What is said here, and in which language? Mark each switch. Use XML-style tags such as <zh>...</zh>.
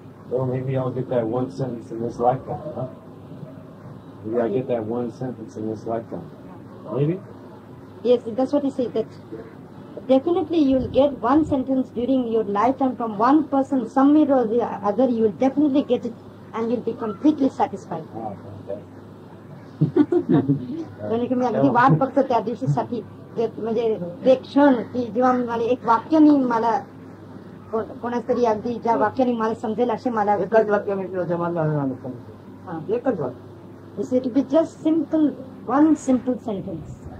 <en>Well, maybe I'll get that one sentence in this lifetime, huh? Maybe I get that one sentence in this lifetime. Maybe? Yes, that's what he said, that definitely you will get one sentence during your lifetime from one person, somewhere or the other, you will definitely get it and you'll be completely satisfied.</en> <mr>म्हणजे मी अगदी वाट बघतो त्या दिवशीसाठी, म्हणजे ते क्षण की जेव्हा मला एक वाक्याने मला कोणाच तरी अगदी ज्या वाक्याने मला समजेल असे मला एकच वाक्याने समाधान एकच वाक्य.</mr> <en>It will be just simple, one simple sentence.</en>